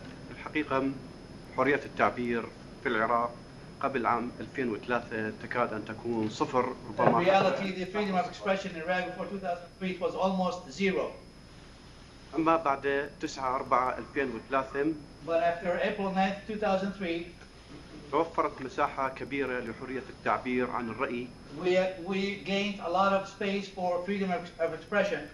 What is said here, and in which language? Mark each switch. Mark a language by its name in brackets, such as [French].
[Arabic] الحقيقة حرية التعبير في العراق قبل عام 2003 تكاد أن تكون صفر ربما. [English] In reality, the freedom of expression in Iraq before 2003 was almost zero. [Arabic] أما بعد 9/4/2003 [English] But after April 9th, 2003, [Arabic] توفرت مساحة كبيرة لحرية التعبير عن الرأي. [English] We gained a lot of space for freedom of expression.